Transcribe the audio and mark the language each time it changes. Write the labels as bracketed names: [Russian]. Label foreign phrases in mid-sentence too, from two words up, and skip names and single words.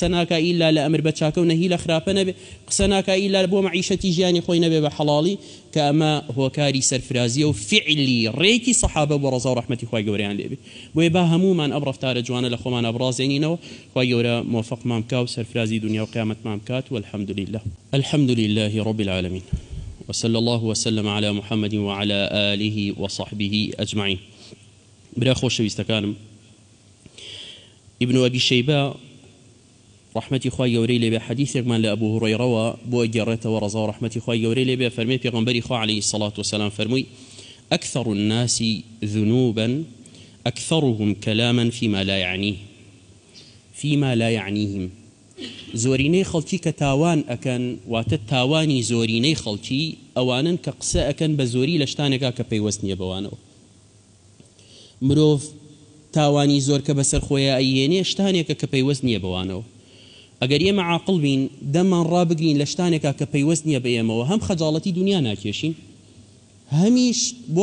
[Central Kurdish] ناکە ئیلا لە ئەمر بە چاکە و نەهی لە خراپە نەبێ قسە ناکە ئیلا بۆ مەعیشەتی ژیانی خۆی نەبێ بە حەڵاڵی کە ئەمە هۆکاری سەرفرازیە و فعلی ڕێکی سەحابە بۆ ڕەزا و ڕەحمەتی خوای گەورەیان لێبێ بۆیە با هەمومان ئەم ڕەفتارە جوانە لە خۆمان ئەبڕازێنینەوە خوای گەورە موفقمان بکا و سەرفرازی دنیا و قیامەتمان بکات [Arabic] والحمد لله الحمد لله رب العالمين وصلى الله وسلم على محمد وعلى آله وصحبه أجمعين [Central Kurdish] برا خۆشەویستەکانم ابن أبي شيبة رحمتي خوای گەورەی لێبێ حەدیثێکمان لە ئەبوو هورەیرەوە بۆ گەڕێتەوە ڕەزا و ڕەحمەتی خوای گەورەی لێبێ فەرمێ پێغەمبەری خوا [Arabic] عەلەیهی الصلاة والسلام [Central Kurdish] فەرمووی [Arabic] أكثر الناس ذنوبا أكثرهم كلاما فيما لا يعنيهم [Central Kurdish] زۆرینەی خەڵکی کە تاوان ئەکەن واتە تاوانی زۆرینەی خەڵکی ئەوانن کە قسە ئەکەن بە زۆری لە شتانێکا کە پەیوەست نییە بەوانەوە مرۆڤ تاوانی زۆر کە بەسەر خۆیە ئەیێنێ شتانێکە کە پەیوەست نییە بەوانەوە ئەگەر ئێمە عاقڵ بین دەممان ڕابگرین لە شتانێکا کە پەیوەست نییە بە ئێمەوە هەم خەجاڵەتی دنیا ناکێشین هەمیش بۆ